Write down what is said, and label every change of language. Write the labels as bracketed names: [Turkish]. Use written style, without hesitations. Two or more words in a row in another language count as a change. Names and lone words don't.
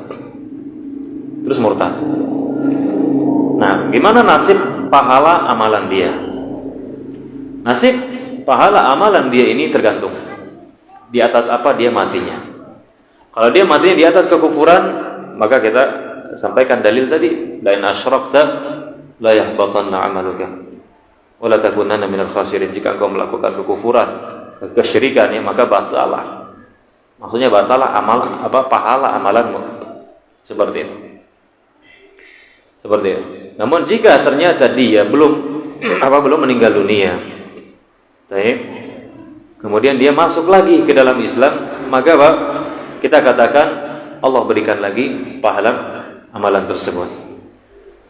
[Indonesian] Nah, gimana nasib pahala amalan dia? Nasib pahala amalan dia ini tergantung di atas apa dia matinya. Kalau dia matinya di atas kekufuran, maka kita sampaikan dalil tadi, [Arabic] لئن أشركت ليحبطن عملك ولتكونن من الخاسرين. [Indonesian] Jika engkau melakukan kekufuran, kesyirikan, maka batalah. Maksudnya batalah pahala amalanmu. Seperti itu. Namun jika ternyata dia belum meninggal dunia, kemudian dia masuk lagi ke dalam Islam, maka kita katakan Allah berikan lagi pahala amalan tersebut.